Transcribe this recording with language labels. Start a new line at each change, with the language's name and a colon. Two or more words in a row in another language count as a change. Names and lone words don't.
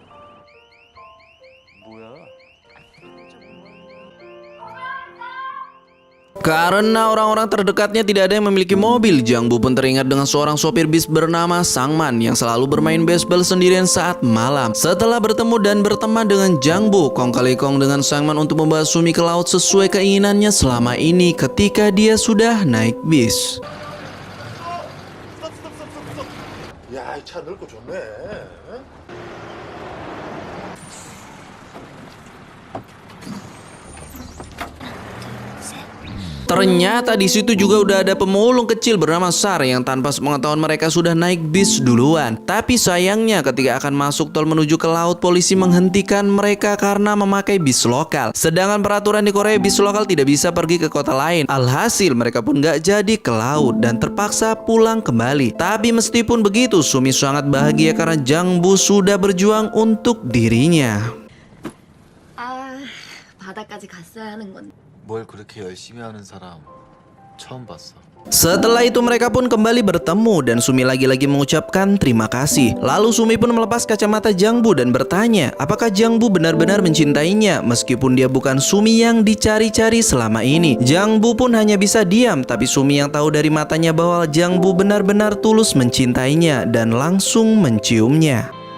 Indonesian: Karena orang-orang terdekatnya tidak ada yang memiliki mobil, Jangbu pun teringat dengan seorang sopir bis bernama Sangman yang selalu bermain baseball sendirian saat malam. Setelah bertemu dan berteman dengan Jangbu, kong kali kong dengan Sangman untuk membawa Sumi ke laut sesuai keinginannya selama ini ketika dia sudah naik bis.
Korean: 야, 이 차 넓고 좋네.
Indonesian: Ternyata di situ juga udah ada pemulung kecil bernama Sar yang tanpa sepengetahuan mereka sudah naik bis duluan. Tapi sayangnya ketika akan masuk tol menuju ke laut, polisi menghentikan mereka karena memakai bis lokal. Sedangkan peraturan di Korea bis lokal tidak bisa pergi ke kota lain. Alhasil mereka pun gak jadi ke laut dan terpaksa pulang kembali. Tapi meskipun begitu, Sumi sangat bahagia karena Jangbu sudah berjuang untuk dirinya.
Korean: 아, 바다까지 갔어야 하는 건데. 뭘 그렇게 열심히 하는 사람 처음 봤어.
Indonesian: Setelah itu mereka pun kembali bertemu dan Sumi lagi-lagi mengucapkan terima kasih. Lalu Sumi pun melepas kacamata Jangbu dan bertanya apakah Jangbu benar-benar mencintainya meskipun dia bukan Sumi yang dicari-cari selama ini. Jangbu pun hanya bisa diam, tapi Sumi yang tahu dari matanya bahwa Jangbu benar-benar tulus mencintainya dan langsung menciumnya.